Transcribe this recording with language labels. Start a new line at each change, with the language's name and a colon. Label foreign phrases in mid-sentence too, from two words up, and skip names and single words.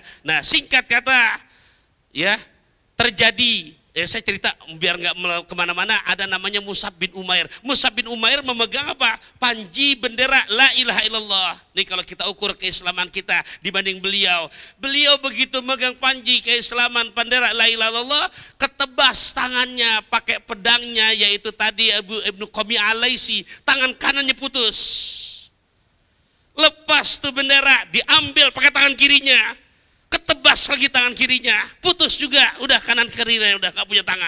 Indonesian: Nah singkat kata, ya terjadi, saya cerita biar nggak kemana-mana, ada namanya Mus'ab bin Umair. Mus'ab bin Umair memegang apa? Panji bendera
Arabic: لا إله إلا الله.
Indonesian: Nih kalau kita ukur keislaman kita dibanding beliau. Beliau begitu megang panji keislaman bendera
Arabic: لا إله إلا الله,
Indonesian: ketebas tangannya pakai pedangnya, yaitu tadi Ibnu Qami'ah Al-Laisi, tangan kanannya putus. Lepas tuh bendera, diambil pakai tangan kirinya. Ketebas lagi tangan kirinya, putus juga, udah kanan kirinya udah gak punya tangan.